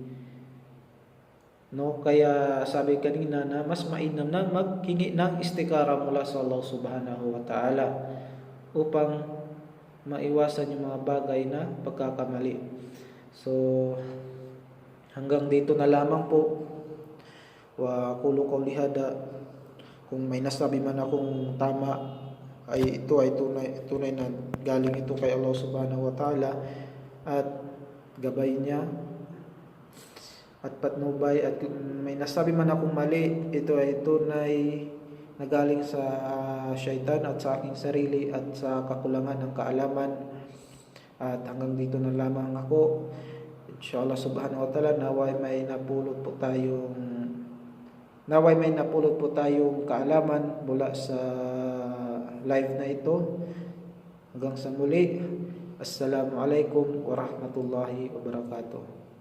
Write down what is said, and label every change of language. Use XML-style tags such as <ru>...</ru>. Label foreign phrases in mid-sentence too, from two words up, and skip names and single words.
<tl>No, kaya sabi kanina na mas mainam na maghingi ng istikara mula sa Allah</tl> <ar>سبحانه وتعالى</ar> <tl>upang maiwasan yung mga bagay na pagkakamali. So, hanggang dito na lamang po.</tl> <ar>وأقول قولي هذا.</ar> <tl>Kung may nasabi man akong tama, ay ito ay tunay na galing ito kay Allah</tl> <ar>سبحانه وتعالى</ar> <tl>at gabay niya at patnubay, at may nasabi man akong mali, ito ay tunay na galing sa syaitan at sa aking sarili at sa kakulangan ng kaalaman. At hanggang dito na lamang ako.</tl> <ar>إن شاء الله سبحانه وتعالى,</ar> <tl>naway may napulot po tayong kaalaman mula sa live na ito. Hanggang sa muli,</tl> <ar>السلام عليكم ورحمة الله وبركاته.</ar>